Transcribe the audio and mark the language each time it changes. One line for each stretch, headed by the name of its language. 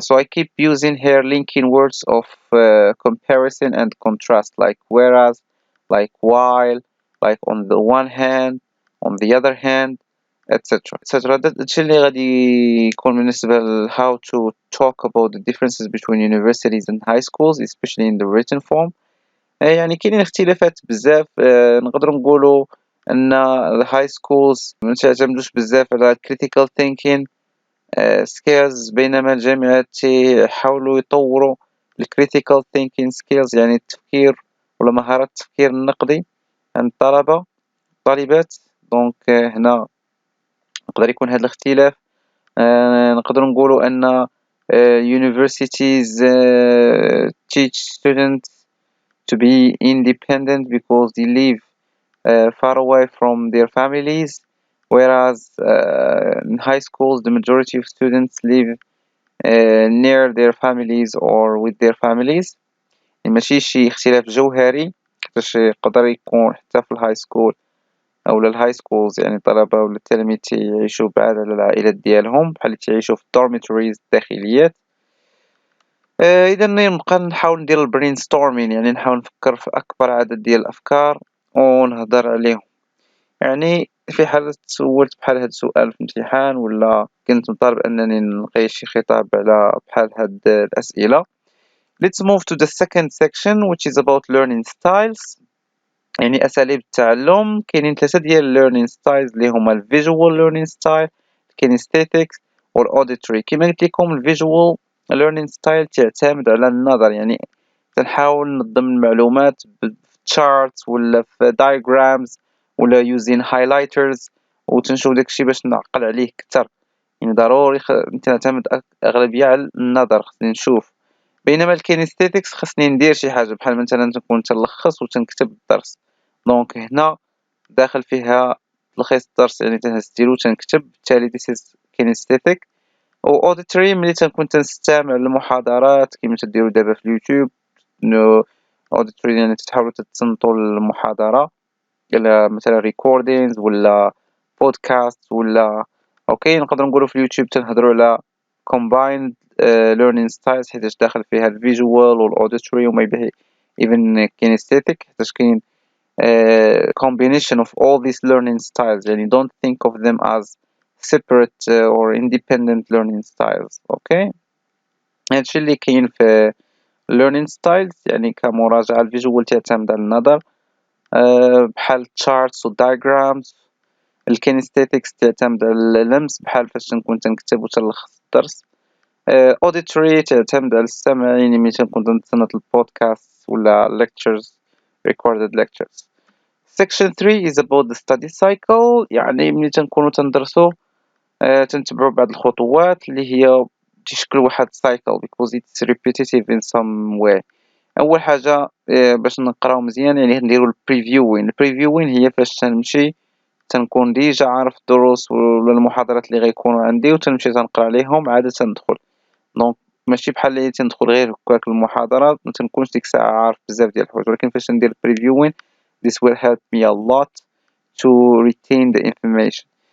English: So I keep using here linking words of comparison and contrast, like whereas, like while, like on the one hand, on the other hand, etc. etc.
Arabic: هادشي اللي غادي يكون بالنسبة ل
English: how to talk about the differences between universities and high schools especially in the written form.
Arabic: يعني كاينين اختلافات بزاف. نقدروا نقولوا أن الهاي سكولز ما تعتمدوش بزاف على
English: critical thinking skills،
Arabic: بينما الجامعات تيحاولوا يطوروا critical thinking skills، يعني التفكير ولا مهارات التفكير النقدي عند الطالبات. دونك هنا يقدر يكون هذا الاختلاف. نقدر نقولوا أن
English: universities teach students to be independent because they live far away from their families, whereas in high schools the majority of students live near their families or with their families.
Arabic: ماشي شي اختلاف جوهري، حيتاش يقدر يكون حتى في الهاي سكول اولا الهاي سكولز يعني الطلبة ولا التلاميذ تيعيشوا بعاد على العائلات ديالهم بحال تيعيشوا في الدورميتوريز الداخليات. اذا نبقى نحاول ندير البرين ستورمين، يعني نحاول نفكر في اكبر عدد ديال الافكار ونهضر عليهم. يعني في حالة تسولت بحال هاد السؤال في امتحان ولا كنت مطالب انني نلقي شي خطاب على بحال هاد الاسئلة.
English: Let's move to the second section which is about learning styles،
Arabic: يعني أساليب التعلم. كاينين 3 ديال
English: learning styles
Arabic: اللي هما ال
English: visual learning style،
Arabic: kinesthetics وال auditory. كما قلت لكم ال
English: visual learning style
Arabic: تعتمد على النظر، يعني تنحاول ننظم المعلومات في charts ولا في diagrams ولا
English: using highlighters
Arabic: وتنشوف داكشي باش نعقل عليه كتر. يعني ضروري تعتمد أغلبية على النظر، خصني نشوف. بينما الكينيستيتكس خصني ندير شي حاجة بحال مثلا تكون تلخص وتنكتب الدرس. دونك هنا داخل فيها تلخيص الدرس، يعني تنهز ستيلو تنكتب، بالتالي
English: this is kinesthetic.
Arabic: و auditory ملي تنكون تنستمع للمحاضرات كيما تديروا دابا في اليوتيوب. auditory يعني تحاولوا تتصنتوا المحاضرة إلى مثلا recordings ولا podcast ولا اوكي. نقدر نقولوا في اليوتيوب تنهضروا على
English: combined learning styles
Arabic: حيتاش داخل فيها الفيجوال والاوديتوري و
English: maybe even kinesthetic،
Arabic: حيتاش كاين
English: combination of all these learning styles. يعني don't think of them as separate or independent learning styles.
Arabic: اوكي هادشي اللي كاين في
English: learning styles.
Arabic: يعني كمراجعة الفيجوال تعتمد على النظر بحال charts و diagrams. الكينستيتكس تعتمد على اللمس بحال فاش تنكون تنكتب وتلخص الدرس. auditory تعتمد على السمع، يعني ملي تنكون تنتصنت البودكاست ولا
English: lectures recorded lectures. section 3 is about the study cycle،
Arabic: يعني ملي تنكونوا تندرسوا تنتبعوا بعض الخطوات اللي هي تشكل واحد
English: cycle because it's repetitive in some way.
Arabic: اول حاجه باش نقراو مزيان يعني نديروا البريفيوين هي فاش تنمشي تنكون ديجا عارف الدروس ولا المحاضرات اللي غيكونوا عندي وتنمشي تنقرا عليهم عاد تندخل. دونك ماشي بحال اللي تندخل غير هكاك المحاضرات ما تنكونش ديك الساعه عارف بزاف ديال الحوايج، ولكن فاش ندير بريفيوين
English: this will help me a lot to retain the information.